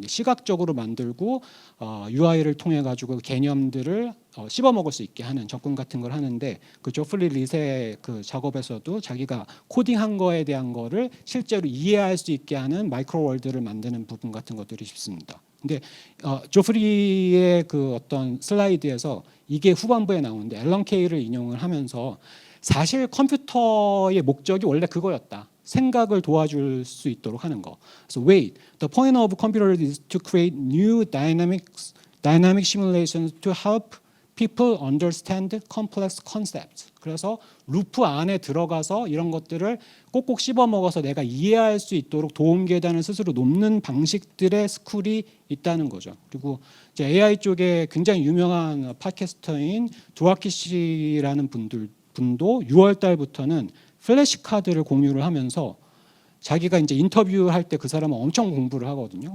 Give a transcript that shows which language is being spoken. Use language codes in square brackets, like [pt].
[ko] 시각적으로 만들고 UI를 통해 가지고 개념들을 씹어 먹을 수 있게 하는 접근 같은 걸 하는데 그 조플리 리셋 그 작업에서도 자기가 코딩한 거에 대한 거를 실제로 이해할 수 있게 하는 마이크로 월드를 만드는 부분 같은 것들이 있습니다. 근데 조프리의 그 어떤 슬라이드에서 이게 후반부에 나오는데 앨런 케이를 인용을 하면서 사실 컴퓨터의 목적이 원래 그거였다. 생각을 도와줄 수 있도록 하는 거. 그래서 [en] wait, the point of computer is to create new dynamic simulations to help people understand complex concepts. [ko] 그래서 루프 안에 들어가서 이런 것들을 꼭꼭 씹어 먹어서 내가 이해할 수 있도록 도움 계단을 스스로 놓는 방식들의 스쿨이 있다는 거죠. 그리고 이제 AI 쪽에 굉장히 유명한 팟캐스터인 두아키 씨라는 분도 6월 달부터는 플래시 카드를 공유를 하면서 자기가 이제 인터뷰할 때 그 사람은 엄청 공부를 하거든요.